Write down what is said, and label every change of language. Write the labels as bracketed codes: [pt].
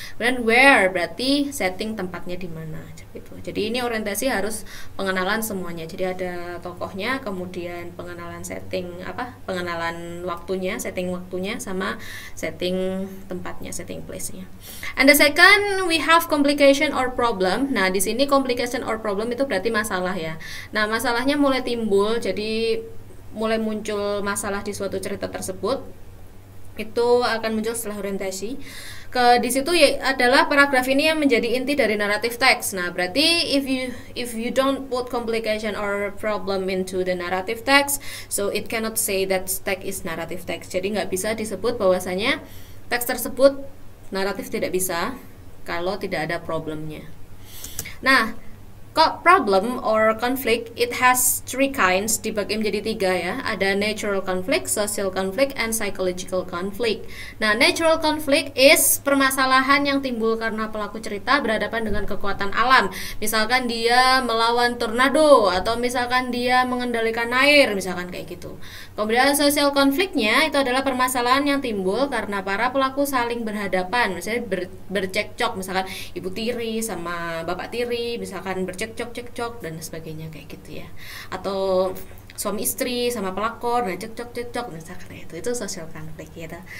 [id] Kemudian where berarti setting tempatnya di mana gitu. Jadi ini orientasi harus pengenalan semuanya. Jadi ada tokohnya, kemudian pengenalan pengenalan waktunya, setting waktunya, sama setting tempatnya, setting place-nya. [en] And the second we have complication or problem. [id] Nah, di sini complication or problem itu berarti masalah ya. Nah, masalahnya mulai timbul, jadi mulai muncul masalah di suatu cerita tersebut, itu akan muncul setelah orientasi. Di situ adalah paragraf ini yang menjadi inti dari narrative text. Nah, berarti [en] if you don't put complication or problem into the narrative text, so it cannot say that text is narrative text. [id] Jadi nggak bisa disebut bahwasanya teks tersebut naratif, tidak bisa kalau tidak ada problemnya. [en] Nah, problem or conflict, it has three kinds, [id] dibagi menjadi 3 ya. [en] Ada natural conflict, social conflict, and psychological conflict. [id] Nah, [en] natural conflict is [id] permasalahan yang timbul karena pelaku cerita berhadapan dengan kekuatan alam. Misalkan dia melawan tornado, atau misalkan dia mengendalikan air, misalkan kayak gitu. Kemudian social conflictnya itu adalah permasalahan yang timbul karena para pelaku saling berhadapan, misalnya bercekcok, misalkan ibu tiri sama bapak tiri, misalkan cekcok dan sebagainya kayak gitu ya, atau suami istri sama pelakor, nah cekcok misalkan itu social conflict gitu.